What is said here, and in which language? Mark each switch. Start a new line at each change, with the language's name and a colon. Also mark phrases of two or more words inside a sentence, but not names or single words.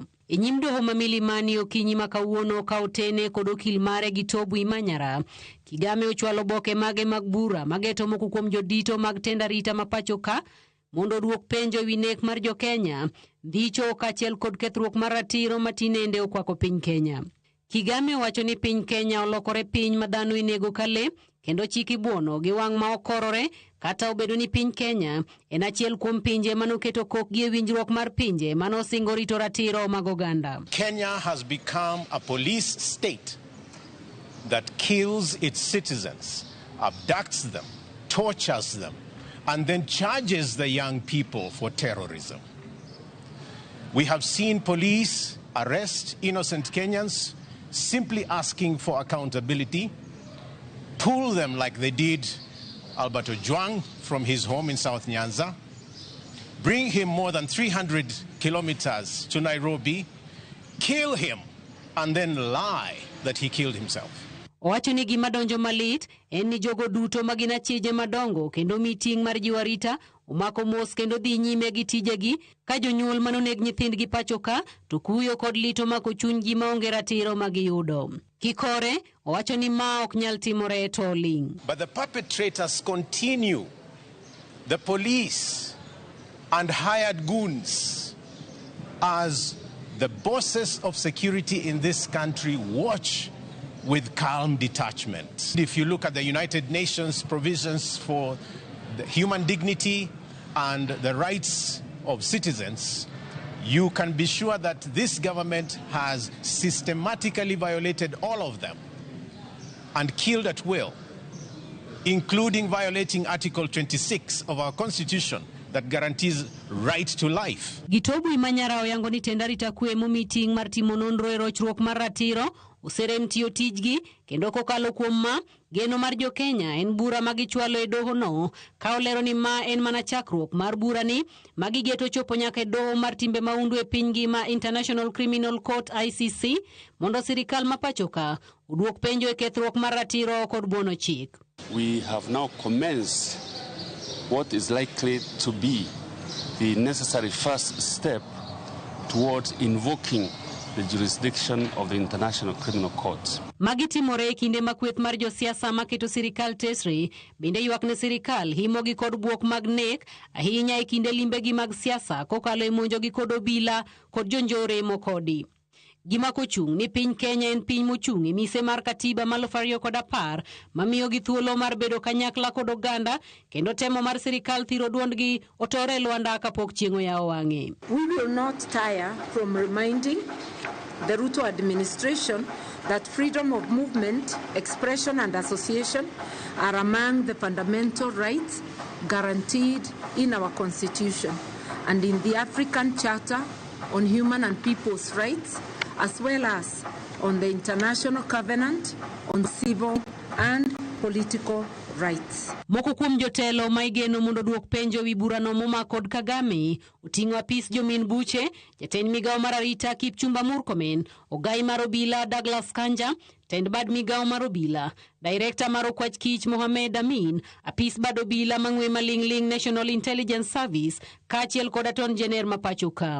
Luo (Kenya and Tanzania): E nyim doho ma Milimani okinyi ma kawuono ka otene kod okil mare Gitobu Imanyara, Kigame ochwalo boke mage mag bura mageto moko kuom jodito mag tend arita ma pachoka mondo duok penjo wi nek mar jo Kenya, dhicho kaachiel kod kethruok mar ratiro matinende okwako piny Kenya. Kigame wacho ni piny Kenya olokore piny ma dhano inego kale kendo chiki buono gi wang' ma okorore, kata obedo ni piny Kenya en achiel kuom pinje manoketo kokgi e winjruok mar pinje manosingo rito ratiro mag oganda.
English: Kenya has become a police state that kills its citizens, abducts them, tortures them, and then charges the young people for terrorism. We have seen police arrest innocent Kenyans simply asking for accountability, pull them like they did Alberto Juang from his home in South Nyanza, bring him more than 300 kilometers to Nairobi, kill him, and then lie that he killed himself.
Luo (Kenya and Tanzania): Owacho ni gima donjo malit en ni jogo duto magina chije madongo kendo meeting mar jiwarita umako mos kendo dhi nyime gi tijegi ka jonyuol manoneg nyithindgi pachoka to kuyo kod lito mako chunygi maonge ratiro magiyudo. Kikore owacho ni ma ok nyal timore to ling.
English: But the perpetrators continue. The police and hired goons as the bosses of security in this country watch with calm detachment. If you look at the United Nations provisions for the human dignity and the rights of citizens, you can be sure that this government has systematically violated all of them and killed at will, including violating Article 26 of our Constitution that guarantees right to life.
Luo (Kenya and Tanzania): Gitobu Imanyara oyango ni tend arita kwe mo meeting mar timo nonro e rochruok mar ratiro userem tiyo tijgi kendo kokalo kuom ma geno mar jo Kenya en bura magichwalo e doho no ka olero ni ma en mana chakruok mar bura ni magigeto chopo nyaka e doho mar timbe maundu e piny ngima International Criminal Court ICC mondo sirikal ma pachoka uduok penjo e kethruok mar ratiro kod buono chik.
English: We have now commenced what is likely to be the necessary first step towards invoking the jurisdiction of the International Criminal Court.
Luo (Kenya and Tanzania): Magitimore kinde makweth mar josiasa maketo sirikal tesre bende ywak ne sirikal himogi kod buok mag nek ahinya e kinde limbegi mag siasa kokalo e monjogi kod obila kod jonjore mokodi. Gima kochung ni piny Kenya en piny mochung e mise mar katiba mar 2010 mamiyo gi thuolo mar bedo kanyakla kod oganda kendo temo mar sirikal thiro duondgi otore lwanda kapok chieng' oyawo wang'e.
English: We will not tire from reminding the Ruto administration that freedom of movement, expression and association are among the fundamental rights guaranteed in our constitution and in the African Charter on Human and People's Rights, as well as on the International Covenant on Civil and Political Rights.
Luo (Kenya and Tanzania): Moko kuom jotelo maigeno mondo duok penjo wi burano moma kod Kagame uting'o apis jomin buche, jatend migawo mar arita Kipchumba Murkomen, ogai mar obila Douglas Kanja, tend bad migawo mar obila, director mar okwach kich Mohamed Amin, apis bad obila mang'we maling'ling National Intelligence Service, kaachiel kod aton jener ma pachoka.